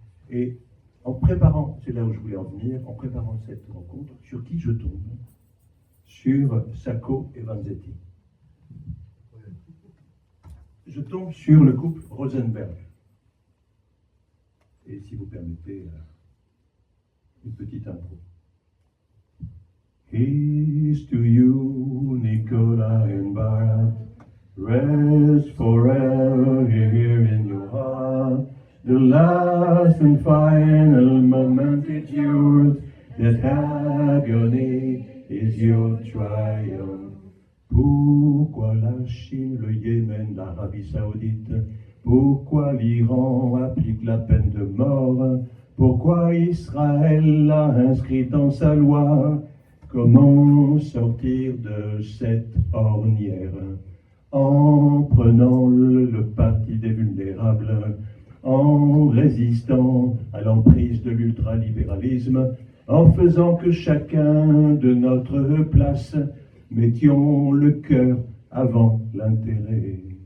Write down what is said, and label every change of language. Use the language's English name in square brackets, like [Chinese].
[French] Et en préparant, c'est là où je voulais en venir, en préparant cette rencontre, sur qui je tombe? Sur Sacco et Vanzetti. Je tombe sur le couple Rosenberg. Et si vous permettez, une petite intro. [English] Here's to you, Nicola and Barat. Rest forever here in your heart. The last and final moment is yours. That agony is your triumph. [French] Pourquoi la Chine, le Yémen, l'Arabie Saoudite? Pourquoi l'Iran applique la peine de mort? Pourquoi Israël l'a inscrit dans sa loi? Comment sortir de cette ornière? En prenant le parti des vulnérables, en résistant à l'emprise de l'ultralibéralisme, en faisant que chacun de notre place mettions le cœur avant l'intérêt.